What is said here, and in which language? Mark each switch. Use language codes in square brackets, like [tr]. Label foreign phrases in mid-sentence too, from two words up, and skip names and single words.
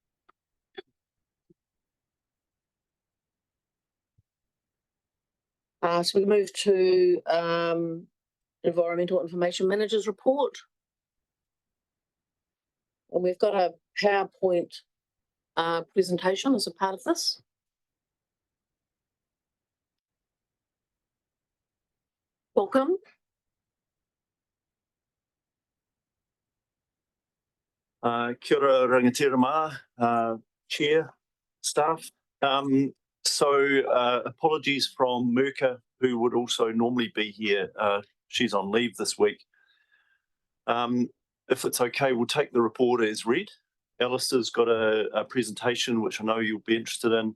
[en] So we move to Environmental Information Manager's report. And we've got a PowerPoint presentation as a part of this. Welcome. [mi] Kia ora rangatira mā, [en] chair, staff. So apologies from Merca, who would also normally be here. She's on leave this week. If it's okay, we'll take the report as read. Alistair's got a presentation, which I know you'll be interested in.